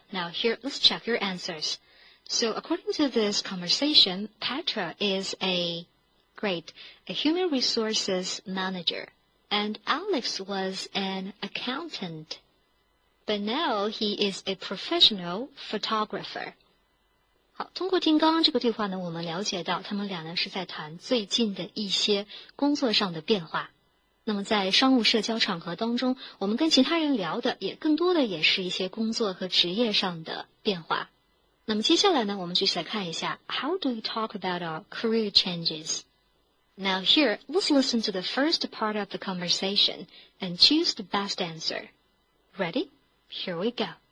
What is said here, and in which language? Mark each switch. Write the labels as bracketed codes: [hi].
[en] Now here, let's check your answers. So according to this conversation, Petra is a human resources manager, and Alex was an accountant. But now he is a professional photographer. [zh] 好，通过听刚刚这个对话呢，我们了解到他们俩呢是在谈最近的一些工作上的变化。那么在商务社交场合当中，我们跟其他人聊的也更多的也是一些工作和职业上的变化。那么接下来呢，我们继续来看一下 [en] How do we talk about our career changes? Now here, let's listen to the first part of the conversation and choose the best answer. Ready? Here we go.